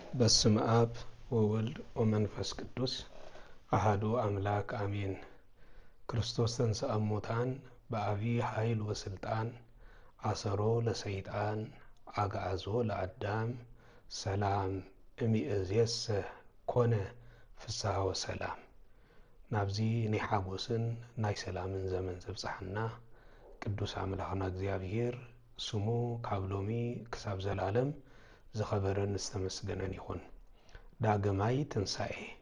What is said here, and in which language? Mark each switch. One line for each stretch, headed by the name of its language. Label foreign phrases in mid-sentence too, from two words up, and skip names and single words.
Geez: በስመ አብ ወወልድ ወመንፈስ ቅዱስ አሐዱ አምላክ አሜን። ክርስቶስ ተንሥአ እሙታን በአቢይ ኃይል ወስልጣን አሰሮ ለሰይጣን አግዓዞ ለአዳም ሰላም እምይእዜሰ ኮነ ፍስሐ ወሰላም።
Tigrinya: ናብዚ ናይ ሓጎስን ናይ ሰላምን ዘመን ዘብጽሐና ቅዱስ አምላኽና እግዚአብሔር ስሙ ካብ ሎሚ ክሳብ ዘላለም ዝኸበረን ዝተመስገነን ይኹን። ዳግማይ ትንሣኤ